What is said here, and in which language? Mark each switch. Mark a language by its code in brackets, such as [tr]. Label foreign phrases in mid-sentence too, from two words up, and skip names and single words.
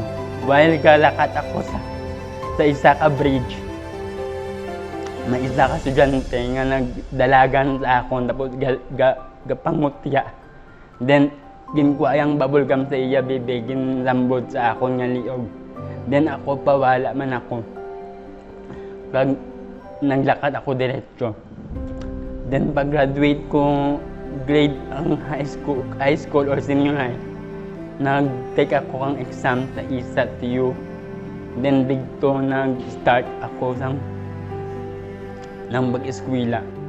[hil] While galakat ako sa isa ka bridge, may isa ka estudyante nga nagdalagan sa akon tapos gapangutya. Then ginkuha yung bubblegum sa iya bebe, ginlambod sa akon nga liog. Then ako pawala man ako. Pag naglakad ako diretso. Then pag graduate ko grade ang [en] high school or senior high, [hil] nag-take ako kang exam sa ISAT-U. [tl] Then dito nag-start ako ng pag-eskwela.